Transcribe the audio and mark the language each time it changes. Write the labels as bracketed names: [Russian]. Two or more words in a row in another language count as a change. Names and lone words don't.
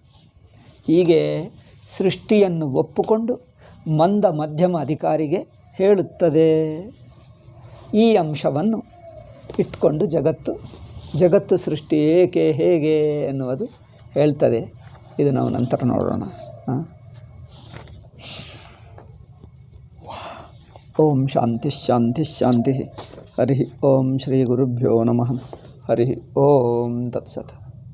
[Kannada] ಹೀಗೆ ಸೃಷ್ಟಿಯನ್ನು ಒಪ್ಪುಕೊಂಡು ಮಂದ ಮಧ್ಯಮ ಅಧಿಕಾರಿಗೆ ಹೇಳುತ್ತದೆ. ಈ ಅಂಶವನ್ನು ಇಟ್ಕೊಂಡು ಜಗತ್ತು ಸೃಷ್ಟಿ ಏಕೆ ಹೇಗೆ ಎನ್ನುವುದು ಹೇಳ್ತದೆ. ಇದು ನಾವು ನಂತರ ನೋಡೋಣ. [Sanskrit] ಓಂ ಶಾಂತಿ ಶಾಂತಿ ಶಾಂತಿ. ಹರಿ ಓಂ ಶ್ರೀ ಗುರುಭ್ಯೋ ನಮಃ. ಹರಿ ಓಂ ತತ್ಸತ್.